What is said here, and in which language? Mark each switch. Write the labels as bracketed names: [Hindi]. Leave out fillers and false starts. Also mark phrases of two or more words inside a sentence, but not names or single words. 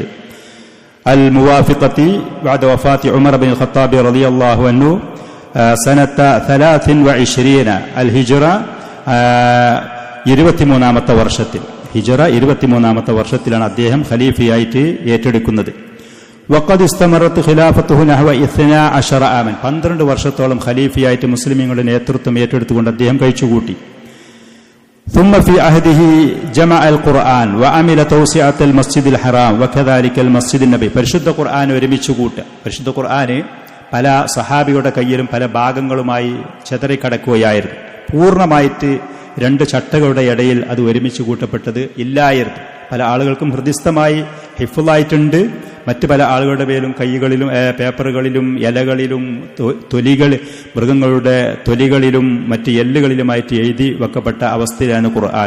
[Arabic] الموافقة بعد وفاة عمر بن الخطاب رضي الله عنه سنة 23 الهجرة [Malayalam] 23ാമത്തെ വർഷത്തിൽ, ഹിജ്റ 23ാമത്തെ വർഷത്തിലാണ് അദ്ദേഹം ഖലീഫയായിട്ട് ഏറ്റെടുക്കുന്നത്. [Arabic] وقد استمرت خلافته نحو 12 عاما, [Malayalam] 12 വർഷത്തോളം ഖലീഫയായിട്ട് മുസ്ലിമീങ്ങളുടെ നേതൃത്വം ഏറ്റെടുത്തുകൊണ്ട് അദ്ദേഹം കഴിച്ചുകൂട്ടി. [Arabic] ثم في عهده جمع القرآن وعمل توسعة المسجد الحرام وكذلك المسجد النبي. [Malayalam] പരിശുദ്ധ ഖുർആൻ ഒരുമിച്ച് കൂട്ടുക. പരിശുദ്ധ ഖുർആൻ പല സഹാബിയുടെ കയ്യിലും പല ഭാഗങ്ങളുമായി ചെതറിക്കടക്കുകയായിരുന്നു. പൂർണ്ണമായിട്ട് 2 ചട്ടകളുടെ ഇടയിൽ അത് ഒരുമിച്ച് കൂട്ടപ്പെട്ടത് ഇല്ലായിരുന്നു. പല ആളുകൾക്കും ഹൃദിസ്ഥമായി ഹിഫ്ളായിട്ടുണ്ട്. മറ്റ് പല ആളുകളുടെ പേരും കൈകളിലും പേപ്പറുകളിലും ഇലകളിലും മൃഗങ്ങളുടെ തൊലികളിലും മറ്റ് എല്ലുകളിലുമായിട്ട് എഴുതി വെക്കപ്പെട്ട അവസ്ഥയിലാണ് ഖുർആൻ.